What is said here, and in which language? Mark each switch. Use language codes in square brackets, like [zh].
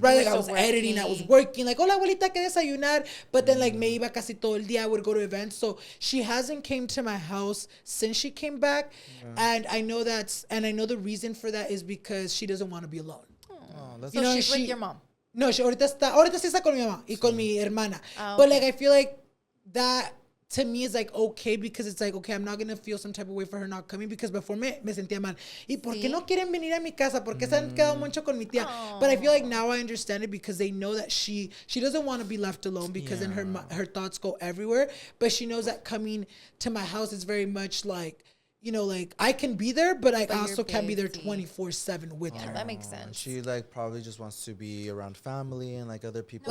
[en] Like I was editing, I was working, like [es] hola abuelita, que desayunar, [en] but then like [es] me iba casi todo el día, [en] I would go to events. So she hasn't came to my house since she came back. And I know the reason for that is because she doesn't want to be alone. So you know, she's with your mom. [es] No, ahorita sí está con mi mamá y con mi hermana. [en] But like I feel like that to me is like okay, because it's like okay, I'm not gonna feel some type of way for her not coming, because before [es] me sentía mal. ¿Y por qué no quieren venir a mi casa? ¿Por qué se han quedado mucho con mi tía? [en] But I feel like now I understand it, because they know that she doesn't want to be left alone, because then her thoughts go everywhere. But she knows that coming to my house is very much like, you know, like I can be there, but I also can't be there 24/7 with her. That makes sense. She like probably just wants to be around family and like other people.